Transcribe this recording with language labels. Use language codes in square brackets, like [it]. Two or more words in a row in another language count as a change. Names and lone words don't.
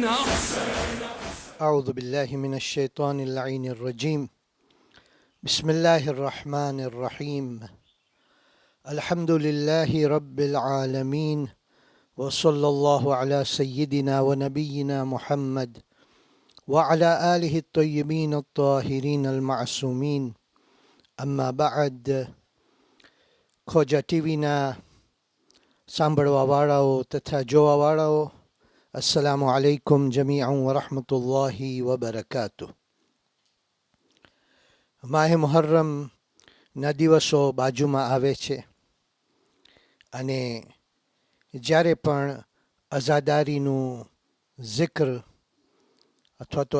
[ar] اعوذ باللہ من الشیطان اللعین الرجیم، بسم اللہ الرحمن الرحیم، الحمد للہ رب العالمین، وصلی اللہ علی سیدنا و نبینا محمد وعلی آلہ الطیبین الطاہرین المعصومین، اما بعد. [gu] ખોજા ટીવીના સાંભળવાવાળાઓ તથા જોવાવાળાઓ, [ar] السلام علیکم جمیعاً ورحمة الله وبركاته. [gu] માહે મુહર્રમના દિવસો બાજુમાં આવે છે અને જ્યારે પણ અઝાદારીનું zikr અથવા તો